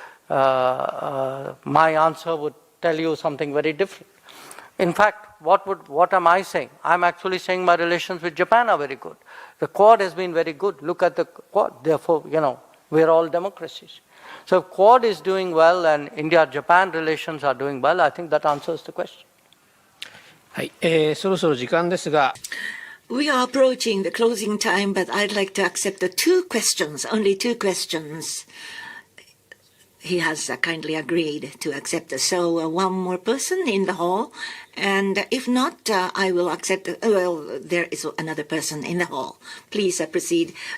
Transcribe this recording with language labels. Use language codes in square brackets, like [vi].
[en] My answer would tell you something very different. In fact, what am I saying? I'm actually saying my relations with Japan are very good. The Quad has been very good. Look at the Quad. Therefore, we're all democracies. So if Quad is doing well and India-Japan relations are doing well, I think that answers the question. [ja] はい、そろそろ時間ですが。 [en] We are approaching the closing time, but I'd like to accept the 2 questions, only 2 questions. He has kindly agreed to accept. So one more person in the hall, and if not, I will accept. Well, there is another person in the hall. Please proceed.